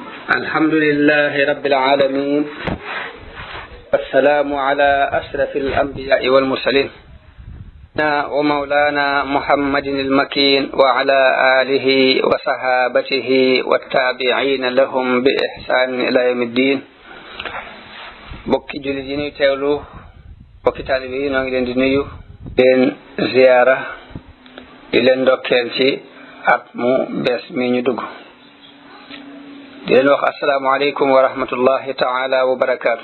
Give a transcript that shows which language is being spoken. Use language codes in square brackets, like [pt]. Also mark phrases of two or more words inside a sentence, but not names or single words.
[ar] الحمد لله رب العالمين والسلام على أشرف الأنبياء والمرسلين ومولانا محمد المكين وعلى آله وصحابته والتابعين لهم بإحسان إلى يوم الدين [wo] bokki jullit yi ñuy teewlu bokki taalibe yi ñoo ngi leen di nuyu leen ziyaara di leen ndokkeel ci at mu bees mi ñu dugg di leen wax [ar] السلام عليكم ورحمة الله تعالى وبركاته.